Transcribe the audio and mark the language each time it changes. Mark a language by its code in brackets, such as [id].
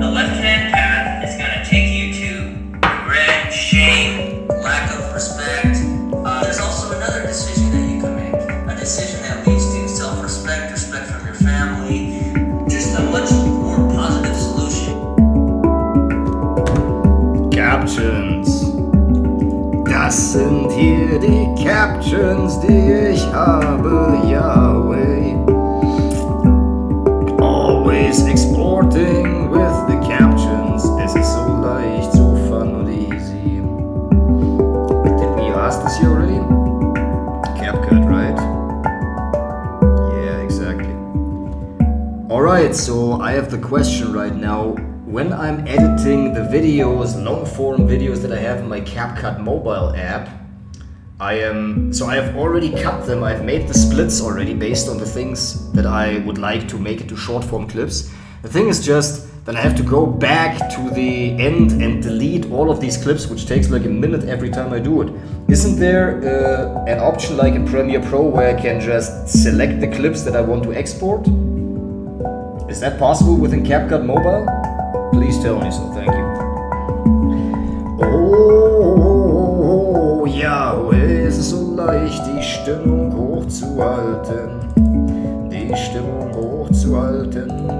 [en] The left-hand path is going to take you to regret, shame, lack of respect. There's also another decision that you can make. A decision that leads to self-respect, respect from your family. Just a much more positive solution. Captions. [de] Das sind hier die Captions, die ich habe, Yahweh. [en] Always exporting with the captions. [de] Es ist so leicht, so fun und easy. [en] Did we ask this here already? CapCut, right? Yeah, exactly. Alright, so I have the question right now. When I'm editing the videos, long form videos that I have in my CapCut mobile app, I have already cut them. I've made the splits already based on the things that I would like to make into short form clips. The thing is just that I have to go back to the end and delete all of these clips, which takes like a minute every time I do it. Isn't there an option like in Premiere Pro where I can just select the clips that I want to export? Is that possible within CapCut Mobile? Please tell me so, thank you. [de] Oh, Yahweh, es ist so leicht, die Stimmung hochzuhalten. Die Stimmung hochzuhalten.